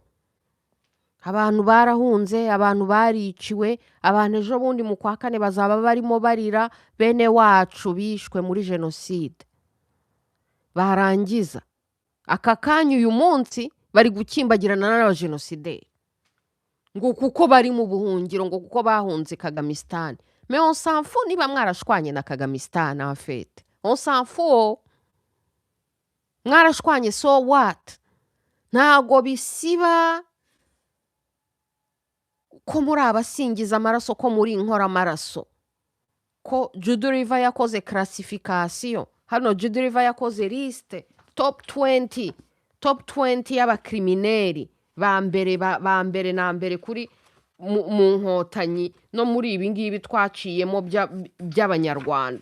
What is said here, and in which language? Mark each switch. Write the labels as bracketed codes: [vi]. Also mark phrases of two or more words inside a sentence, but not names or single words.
[rw] Abantu barahunze, abantu bariciwe, abantu ejo bundi mu kwa kane bazaba barimo barira bene wacu bishwe muri jenoside. Barangiza aka kanya uyu munsi bari gukimbagirana n'abajenosideri ngo kuko bari mu buhungiro, ngo kuko bahunze Kagamistan. [fr] Mais on s'en fout [rw] niba mwarashwanye na [fr] Kagamistan en fait. On s'en fout. Mwarashwanye, [en] so what? [rw] Ntago bisiba ko muri abasingiza amaraso, ko muri inkora amaraso. Ko JUDI REVER yakoze classification. Hano JUDI REVER yakoze liste top 20 y'abakrimineri ba mbere na mbere kuri mu nkotanyi no muri ibi ngibi twaciyemo by'abanyarwanda.